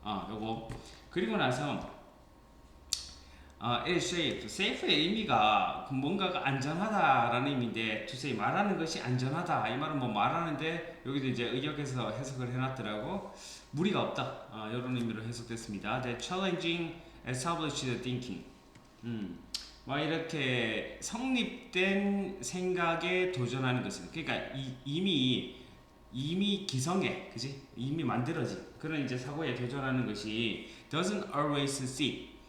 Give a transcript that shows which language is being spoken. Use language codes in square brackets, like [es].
[ko] 요거 그리고 나서 [en] it is safe. [ko] safe의 의미가 뭔가가 안전하다라는 의미인데 [en] to say [ko] 말하는 것이 안전하다 이 말은 뭐 말하는데 여기도 이제 의역에서 해석을 해놨더라고. 무리가 없다 이런 의미로 해석됐습니다. [en] The challenging established thinking. [ko] 뭐 이렇게 성립된 생각에 도전하는 것은 그러니까 이미 기성해, 그지? 이미 만들어진 그런 이제 사고에 도전하는 것이 [en] doesn't always sit.